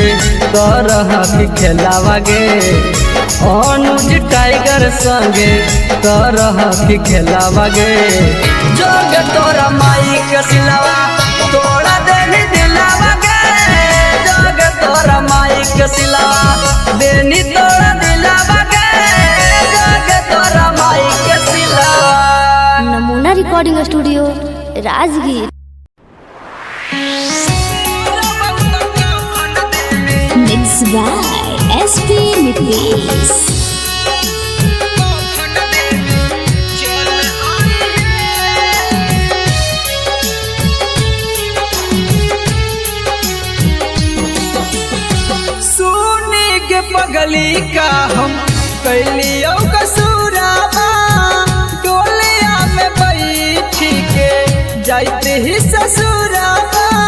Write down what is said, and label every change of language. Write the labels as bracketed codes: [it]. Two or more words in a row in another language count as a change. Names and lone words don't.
[mag] करह खेलावागे अनुज टाइगर संगे करह खेलावागे जोगे तोरा माई के सिलवा तोड़ा देनी दिलावागे जोगे तोरा माई के सिलवा देनी तोड़ा दिलावागे जोगे तोरा माई के सिलवा नमूना रिकॉर्डिंग स्टूडियो राजगीर। [en] Mix by SP Nitesh. [mag] सोने के पगली का हम कैलियो कसूराबा डोलिया में बैठी के जाते ही ससुराबा